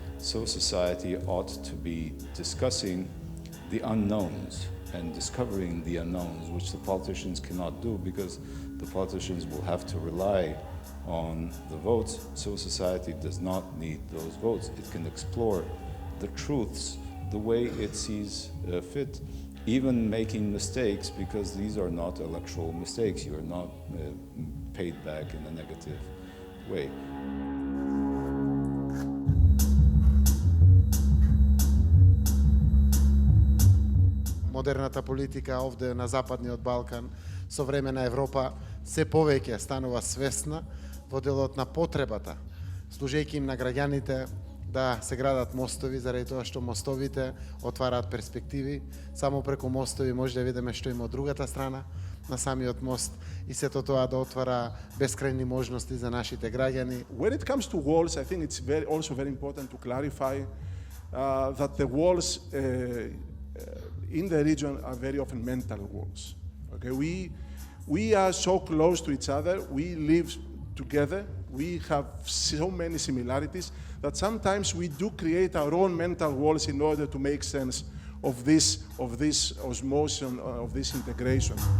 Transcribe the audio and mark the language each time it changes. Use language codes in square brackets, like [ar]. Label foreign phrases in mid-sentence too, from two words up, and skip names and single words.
[en] Civil society ought to be discussing the unknowns and discovering the unknowns, which the politicians cannot do because the politicians will have to rely on the votes. Civil society does not need those votes. It can explore the truths the way it sees fit, even making mistakes, because these are not electoral mistakes. You are not paid back in a negative way. [mk] Модерната политика овде на Западниот Балкан со време на Европа се повеќе станува свесна во делот на потребата, служејќи им на граѓаните да се градат мостови, заради тоа што мостовите отвараат перспективи. Само преку мостови може да видиме што има од другата страна на самиот мост и сето тоа да отвара бескрајни можности за нашите граѓани. [en] When it comes to walls, I think it's also very important to clarify that the walls in the region are very often mental walls. Okay, we are so close to each other, we live together, we have so many similarities that sometimes we do create our own mental walls in order to make sense of this osmosis, of this integration.